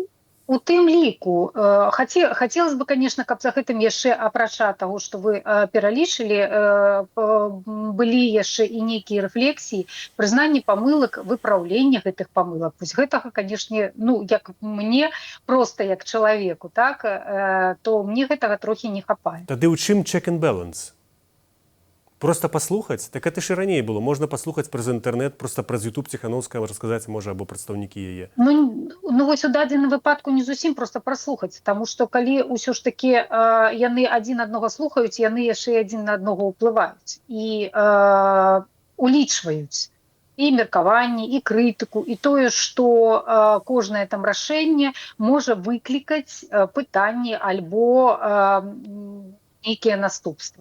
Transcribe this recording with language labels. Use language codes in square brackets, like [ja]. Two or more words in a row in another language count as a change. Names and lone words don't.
[be] У тым ліку [ru] хацелось бы, конечно, [be] каб за гэтым яшчэ апрача таго, што вы пералічылі, былі яшчэ і нейкія рэфлексіі, прызнанні памылак, выпраўлення гэтых памылак. Вось гэтага, канешне, ну, як мне, проста як чалавеку, так, то мне гэтага трохі не хапае. Тады ў чым [en] check and balance? [be] Просто паслухаць? Так [ru] это ж [be] і раней было. Можна паслухаць праз інтэрнэт, проста праз YouTube Ціханаўскага расказаць, можа, або прадстаўнікі яе. Ну вось у дадзеным выпадку не зусім проста праслухаць, таму што калі ўсё ж такі яны адзін аднаго слухаюць, яны яшчэ і адзін на аднаго ўплываюць і улічваюць і меркаванні, і крытыку, і тое, што кожнае там рашэнне можа выклікаць пытанні альбо нейкія наступствы.